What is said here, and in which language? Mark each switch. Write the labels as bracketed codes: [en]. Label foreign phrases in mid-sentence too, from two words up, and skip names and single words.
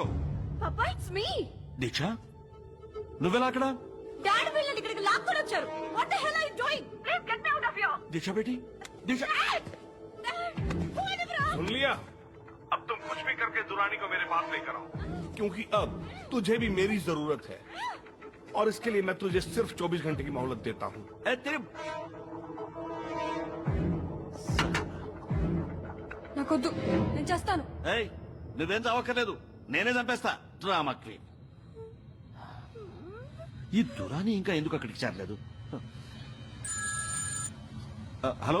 [en] పాపా, It's me. [te] దీక్ష, నువ్వెలా అక్కడ? డాడీ వీళ్ళని ఇక్కడికి లాక్కొని వచ్చారు. [en] What the hell are you doing? Please get me out of here. [te] దీక్ష బేటీ, దీక్ష. [hi] सुन लिया? अब तुम कुछ भी करके दुरानी को मेरे पास लेकर आओ, क्योंकि अब तुझे भी मेरी जरूरत है और इसके लिए मैं तुझे सिर्फ 24 घंटे की मोहलत देता हूँ. [te] ఏ, తిరిగి. నాకొద్దు, నేను చేస్తాను. ఏయ్, నువ్వేం చావక్కర్లేదు, నేనే చంపేస్తా. [en] drama queen. [te] ఈ దురాని ఇంకా ఎందుకు అక్కడికి చేరలేదు? హలో.